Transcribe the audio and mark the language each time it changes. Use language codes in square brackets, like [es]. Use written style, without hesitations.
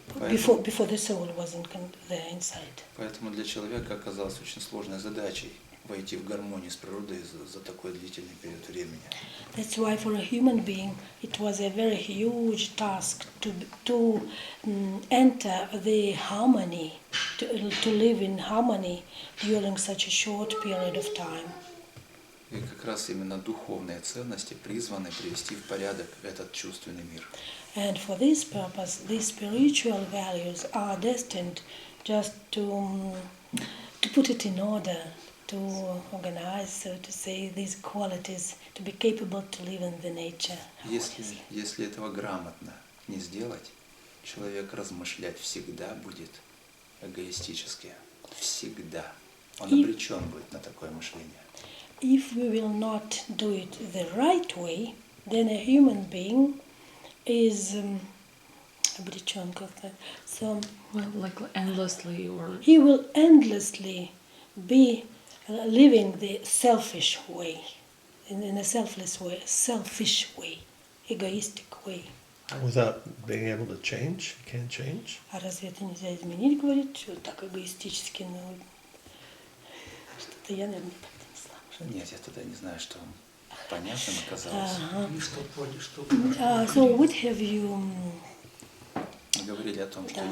[en] Before the soul was there inside. [ru] Поэтому для человека оказалось очень сложной задачей войти в гармонию с природой за такой длительный период времени. [en] That's why for a human being it was a very huge task to enter the harmony, to live in harmony during such a short period of time. [ru] И как раз именно духовные ценности призваны привести в порядок этот чувственный мир. [en] And for this purpose, these spiritual values are destined just to put it in order, to organize, so to say, these qualities, to be capable to live in the nature. [ru] Если этого грамотно не сделать, человек размышлять всегда будет эгоистически. Всегда. Он обречен будет на такое мышление. [en] If we will not do it the right way, then a human being is [ru] обречен как-то. [en] So Well, like endlessly or he will endlessly be living the selfish way, in a selfish way, egoistic way. Without being able to change, can't change. [ru] А разве это нельзя изменить, говорит, что так эгоистически, ну, что-то я, наверное, как-то не слышала. Нет, я тогда не знаю, что понятным оказалось. И что поняли, что [en] So what have you... [ru] Мы говорили о том, что Да.